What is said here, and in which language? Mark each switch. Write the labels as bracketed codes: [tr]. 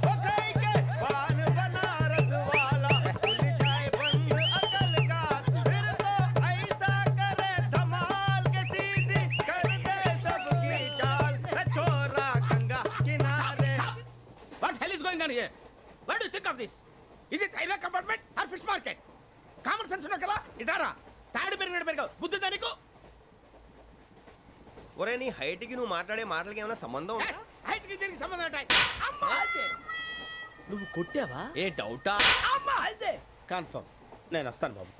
[hi] ओ खाई के पान बनारस वाला खुल जाए बंद अकल का. फिर तो ऐसा करे धमाल के सीधी कर दे सबकी चाल. छोरा गंगा किनारे. [en] What hell is going on here? What do you think of this? Is it railway compartment or fish market? Common sense [te] ఉన్న కదా ఇటారా తాడు పెరిగావు బుద్ధి దానికి. ఒరే నీ హైట్ కి నువ్వు మాట్లాడే మాటలకి ఏమైనా సంబంధం ఉందా? హైట్ కి దీనికి సంబంధం ఉంటాయి. అమ్మా నువ్వు కొట్టావా? ఏ డౌటా? అమ్మా అయితే కన్ఫర్మ్ నేను వస్తాను బాబు.